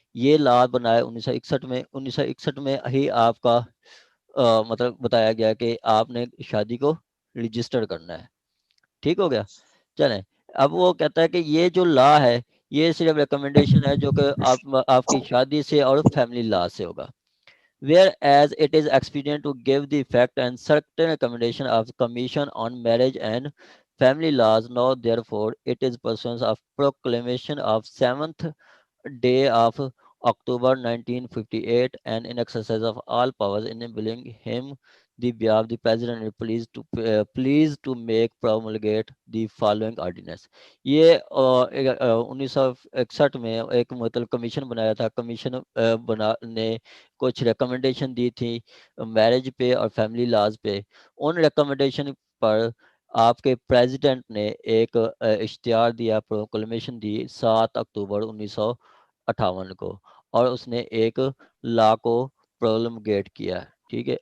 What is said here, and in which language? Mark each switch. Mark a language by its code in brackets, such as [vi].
[ur] یہ لا بنایا 1961 میں. 1961 میں ہی آپ کا مطلب بتایا گیا کہ آپ نے شادی کو رجسٹر کرنا ہے. ٹھیک ہو گیا. چلیں اب وہ کہتا ہے کہ یہ جو لا ہے یہ صرف ریکمنڈیشن ہے جو کہ آپ کی شادی سے اور فیملی لا سے ہوگا. [en] Whereas it is expedient to give the effect and certain recommendation of Commission on Marriage and Family Laws. Now, therefore, it is pursuant of proclamation of 7th day of October 1958 and in exercise of all powers enabling him the behalf the president please to make promulgate the following ordinance. [ur] یہ 1961 میں ایک مطلب commission بنایا تھا. Commission نے کچھ recommendation دی تھی marriage پہ اور فیملی لاز پہ. ان ریکمنڈیشن پر آپ کے پریزیڈنٹ نے ایک اشتہار دیا پروکلمیشن دی 7 اکتوبر 1958 کو اور اس نے ایک لا کو پروملگیٹ کیا. ٹھیک ہے.